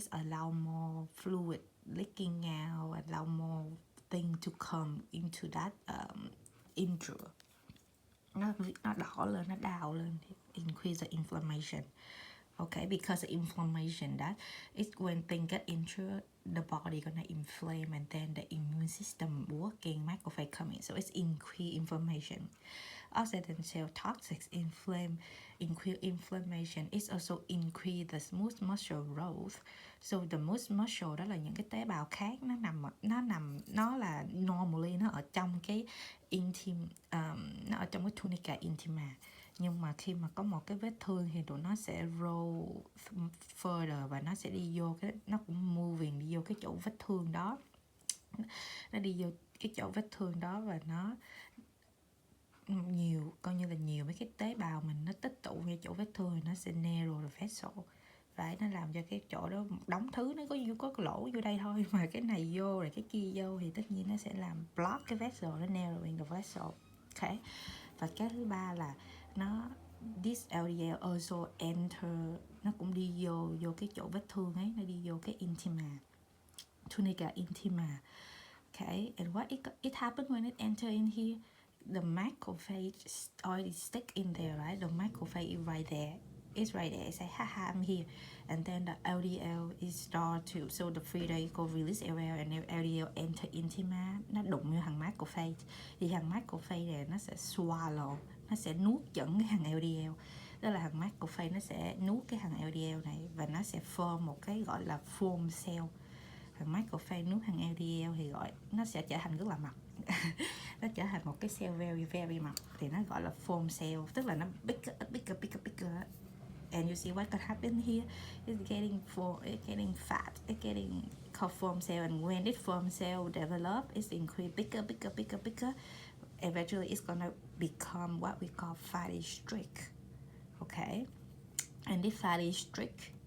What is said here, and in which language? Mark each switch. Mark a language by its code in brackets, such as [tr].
[en] It allow more fluid leaking out, allow more thing to come into that injury. [vi] Nó đỏ lên, nó đào lên, [en] increase the inflammation. Okay, because of inflammation, that is when things get injured, the body gonna inflame, and then the immune system working, macrophage coming, so it's increase inflammation. Oxidant cell toxics increase inflammation. It also increase the smooth muscle growth. [vi] So the smooth muscle đó là những cái tế bào khác, nó là normally nó ở trong cái nó ở trong cái tunica intima, nhưng mà khi mà có một cái vết thương thì tụi nó sẽ roll further và nó sẽ đi vô nó cũng moving đi vô cái chỗ vết thương đó, nó đi vô cái chỗ vết thương đó và nó coi như là nhiều mấy cái tế bào mình nó tích tụ ngay chỗ vết thương thì nó sẽ [en] narrow the vessel. [vi] Vậy nó làm cho cái chỗ đó một đống thứ, nó có cái lỗ vô đây thôi mà cái này vô rồi cái kia vô thì tất nhiên nó sẽ làm block cái vessel, [en] nó narrowing the vessel. [vi] Ok, và cái thứ ba là [en] this LDL also enter, [vi] nó cũng đi vô cái chỗ vết thương ấy, nó đi vô cái intima, tunica intima. [en] Okay, and what it happened when it enter in here? The macrophage already stick in there, right? The macrophage is right there. It's right there. It's like, haha, I'm here. And then the LDL is start to, so the free radical release LDL and LDL enter intima. [vi] Nó đụng vô thằng macrophage. Thì thằng macrophage này nó sẽ swallow, nó sẽ nuốt chửng cái thằng LDL. Đó là thằng macrophage nó sẽ nuốt cái thằng LDL này và nó sẽ form một cái gọi là foam cell. Thằng macrophage nuốt thằng LDL thì nó sẽ trở thành rất là mập. Nó trở thành một cái cell [en] very very [vi] mập, thì nó gọi là foam cell, tức là nó bigger. [en] And you see what could happen here? It's getting fat, it's getting called foam cell, and when this foam cell develop, it's increase bigger. Eventually, it's gonna become what we call fatty streak. Okay, and this fatty streak